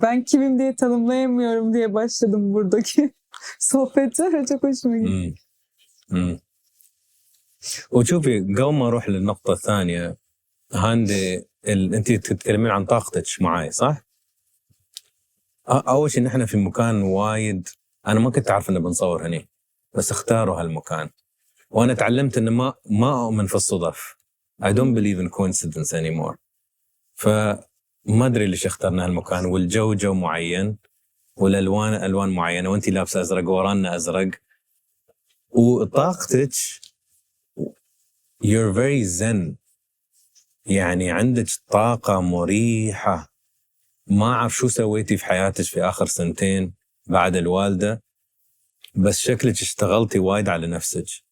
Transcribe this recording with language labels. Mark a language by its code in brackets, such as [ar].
[tr] Ben kimim diye tanımlayamıyorum diye başladım buradaki sohbete ve çok hoşuma gitti. [ar] وشوفي قبل ما اروح للنقطة الثانية، هاندي انت تتكلمين عن طاقتك معاي صح؟ اول شيء نحن في مكان وايد انا ما كنت اعرف انه بنصور هني، بس اختاروا هالمكان. وانا تعلمت انه ما اؤمن في الصدف. [en] I don't believe in coincidence anymore. [ar] فما ادري ليش اخترنا هالمكان، والجو جو معين، والالوان الوان معينة، وانت لابسة ازرق ورانا ازرق، وطاقتك [en] you're very zen. [ar] يعني عندك طاقة مريحة. ما أعرف شو سويتي في حياتك في آخر 2 سنين بعد الوالدة، بس شكلك اشتغلتي وايد على نفسك.